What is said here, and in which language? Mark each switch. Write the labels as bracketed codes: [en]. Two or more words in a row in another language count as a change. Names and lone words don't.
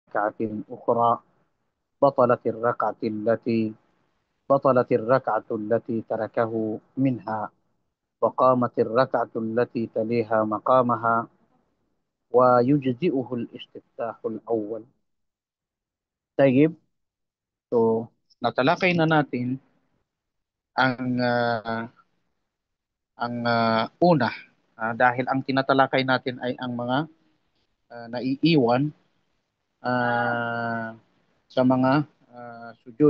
[ar] ركعة أخرى بطلت الركعة التي تركه منها، وقامت الركعة التي تليها مقامها، ويجزئه الاستفتاح الأول. Tayyib, [tl] so natalakay na natin ang una, dahil ang tinatalakay natin ay ang mga naiiwan ah, sa mga sujud.